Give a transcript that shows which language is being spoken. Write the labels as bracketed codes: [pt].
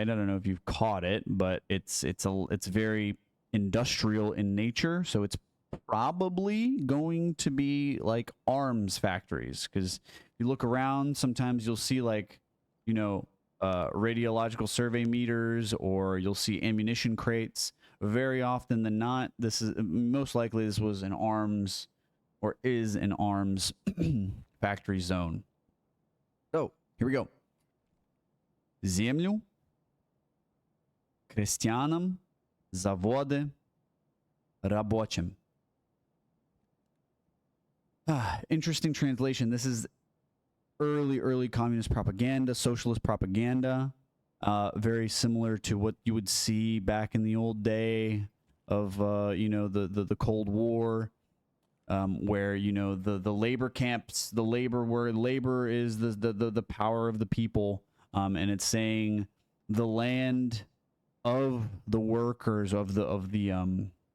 [en] I don't know if you've caught it, but it's very industrial in nature, so it's probably going to be like arms factories, because you look around, sometimes you'll see like, you know, radiological survey meters, or you'll see ammunition crates. Very often than not, this is most likely this was an arms, or is an arms factory zone. So here we go. [ru] Землю крестьянам, заводы рабочим. [en] Interesting translation. This is early communist propaganda, socialist propaganda. Very similar to what you would see back in the old day of you know, the Cold War, where, you know, the labor camps, the labor, where labor is the power of the people, and it's saying the land of the workers, of the